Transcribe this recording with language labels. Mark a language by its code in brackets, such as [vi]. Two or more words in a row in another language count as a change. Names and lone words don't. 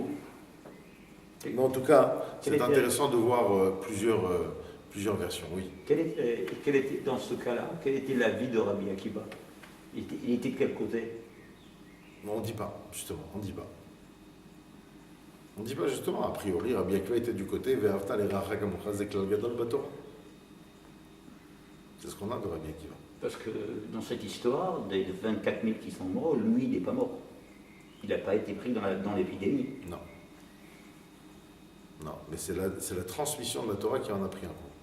[fr] Mais en tout cas, c'est intéressant de voir plusieurs versions, oui. Quel était, dans ce cas-là, quel était l'avis de Rabbi Akiva? Il était de quel côté? On ne dit pas, justement, on ne dit pas. On ne dit pas, justement, a priori, Rabbi Akiva était du côté [he] ואהבת לרעך כמוך זה כלל גדול בתורה. [fr] C'est ce qu'on a de Rabbi Akiva. Parce que dans cette histoire, des 24 000 qui sont morts, lui, il n'est pas mort. Il n'a pas été pris dans l'épidémie. Non. Non, mais c'est la transmission de la Torah qui en a pris un coup.